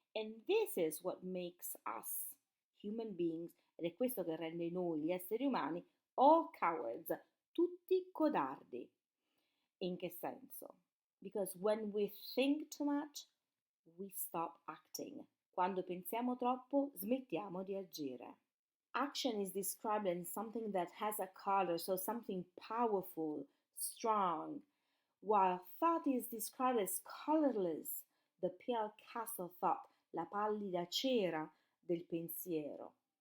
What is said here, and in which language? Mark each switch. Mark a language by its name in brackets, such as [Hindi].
[English] And this is what makes us human beings, ed è questo che rende noi, gli esseri umani, all cowards, tutti codardi. [Italian] In che senso? [English] Because when we think too much, we stop acting. [Italian] Quando pensiamo troppo, smettiamo di agire. [English] Action is described as something that has a color, so something powerful, strong, while thought is described as colorless, the pale cast of thought, la pallida cera del pensiero.